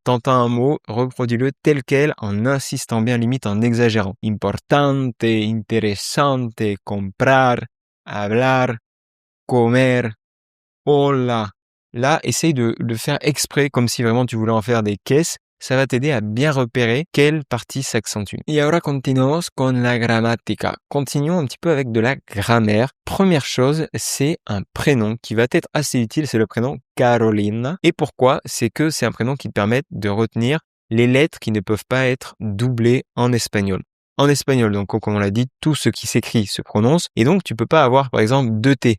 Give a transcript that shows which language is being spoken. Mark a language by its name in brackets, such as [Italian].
[French] T'entends un mot, reproduis-le tel quel en insistant bien, limite en exagérant. Importante, interesante, comprar, hablar, comer, hola. Là, essaye de le faire exprès comme si vraiment tu voulais en faire des caisses. ça va t'aider à bien repérer quelle partie s'accentue. [Spanish] Et ahora continuamos con la gramática. [French] Continuons un petit peu avec de la grammaire. Première chose, c'est un prénom qui va être assez utile, c'est le prénom Carolina. Et pourquoi? C'est que c'est un prénom qui te permet de retenir les lettres qui ne peuvent pas être doublées en espagnol. En espagnol, donc comme on l'a dit, tout ce qui s'écrit se prononce. Et donc, tu peux pas avoir, par exemple, deux T.